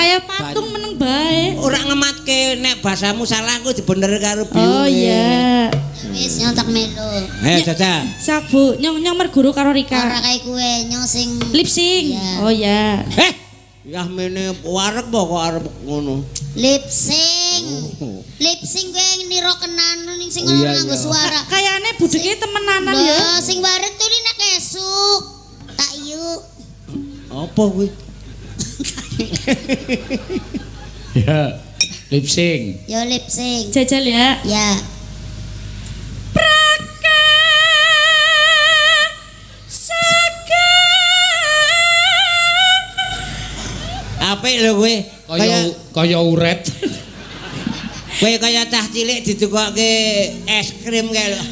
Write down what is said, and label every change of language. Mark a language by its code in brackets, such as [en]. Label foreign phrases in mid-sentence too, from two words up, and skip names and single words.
[jv] kayak patung meneng bae. ora ngematke nek bahasamu salah aku dibener karo biu. Oh iya. Wis nyontak melu. Ayo Caca. Sak Bu, nyong merguru karo Ora Rika. kaya kowe nyong sing [en] Lip sync. [jv] Iya. Oh iya. Ya mene wareg kok arep ngono. [en] lip sync. Lip sync [jv] kowe nira kenan ning sing Oh, iya, nganggo iya. suara. Kayane budeke temenanan ya. Lah sing wareg tuh nek esuk. Tak yuk. Apa kuwi? Ya. [en] Lip sync. Yo lip sync. [jv] Jajal ya. Ya. Apik lho kowe. Kaya uret. Kowe kaya cah cilik ditukokke es krim kae lho.